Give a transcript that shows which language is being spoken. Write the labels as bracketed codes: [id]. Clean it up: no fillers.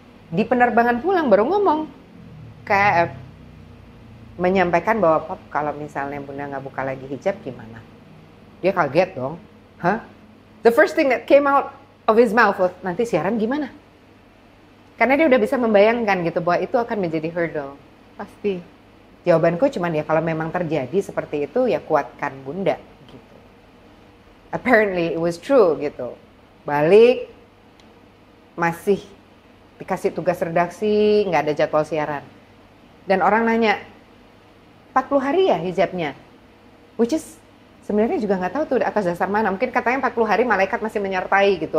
[id] Di penerbangan pulang baru ngomong kayak menyampaikan bahwa Pap, kalau misalnya Bunda nggak buka lagi hijab gimana? Dia kaget dong. Hah? [en] The first thing that came out of his mouth was, [id] nanti siaran gimana? Karena dia udah bisa membayangkan gitu bahwa itu akan menjadi hurdle. Pasti. Jawabanku cuman ya kalau memang terjadi seperti itu ya kuatkan Bunda gitu. [en] Apparently it was true gitu. [id] Balik masih dikasih tugas redaksi, nggak ada jadwal siaran. Dan orang nanya, 40 hari ya hijabnya? [en] Which is [id] sebenarnya juga nggak tahu tuh atas dasar mana. Mungkin katanya 40 hari malaikat masih menyertai gitu.